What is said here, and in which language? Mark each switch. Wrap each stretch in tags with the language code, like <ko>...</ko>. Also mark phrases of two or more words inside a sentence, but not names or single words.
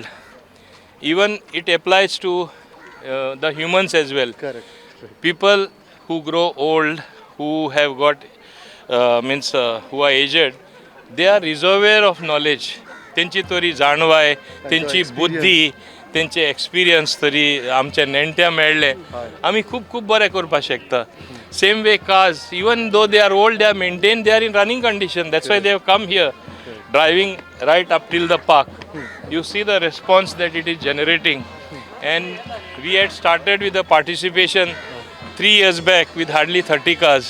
<en>Even it applies to the humans as well. Correct. People who grow old, who have got who are aged, they are reservoir of knowledge.</en> <kok>तेंची तरी जाणवाय, तेंची बुद्धी, तेंचे एक्सपिरियन्स तरी आमच्या नेण्ट्या मेळ्ळे आमी खूब खूब बरें करपाक शकता.</kok> <en>Same way cars, even though they are old, they are maintained, they are in running condition. That's why they have come here, driving right up till the park. You see the response that it is generating. And we had started with the participation 3 years back with hardly 30 cars.</en>